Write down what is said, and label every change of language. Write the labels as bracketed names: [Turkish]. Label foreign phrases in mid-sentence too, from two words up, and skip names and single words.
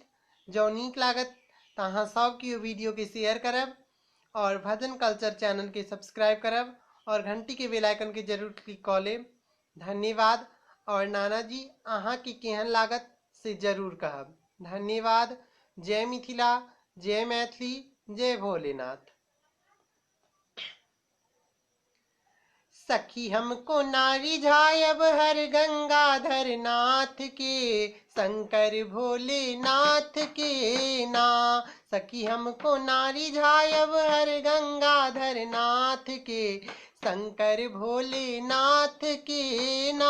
[Maithili] जो नीक लागत तो अहाँ सब केओ वीडियो के शेयर करब और भजन कल्चर चैनल के सब्सक्राइब करब और घंटी के [English] bell icon [Maithili] के जरूर क्लिक कर लेब। धन्यवाद। और नानाजी अहाँ के केहन लागत से जरूर कहब। धन्यवाद। जय मिथिला, जय मैथिली, जय भोलेनाथ। सखी हमको नारी झायब हर गंगाधर नाथ के, शंकर भोलेनाथ के ना। सखी हमको नारी झायब हर गंगाधर नाथ के, शंकर भोलेनाथ के ना।